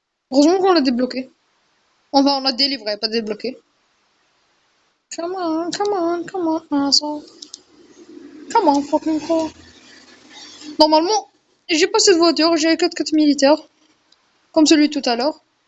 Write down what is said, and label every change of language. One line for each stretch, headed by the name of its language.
French: Heureusement qu'on l'a débloqué. Enfin, on l'a délivré, pas débloqué.
English: Come on, come on, come on, asshole. Come on, fucking call.
French: Normalement, j'ai pas cette voiture, j'ai un 4x4 militaire. Comme celui tout à l'heure.